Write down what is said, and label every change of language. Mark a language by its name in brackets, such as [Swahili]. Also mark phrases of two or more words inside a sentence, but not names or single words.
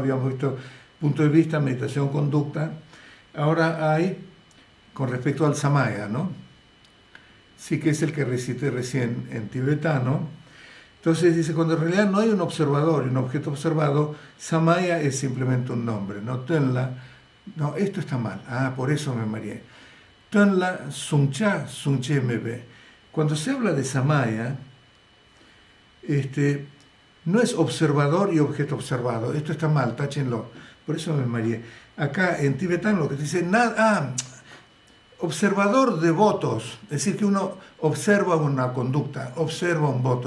[Spanish] Habíamos visto punto de vista, meditación, conducta. Ahora hay, con respecto al samaya, ¿no? Sí que es el que recité recién en tibetano. Entonces dice, cuando en realidad no hay un observador y un objeto observado, samaya es simplemente un nombre, ¿no? Tönla, no, esto está mal, por eso me mareé. [Tibetan] Tönla sungcha sungche mebe. [Spanish] Cuando se habla de samaya, no es observador y objeto observado. Esto está mal, táchenlo. Por eso me mareé. Acá en tibetano lo que dice, observador de votos. Es decir, que uno observa una conducta, observa un voto.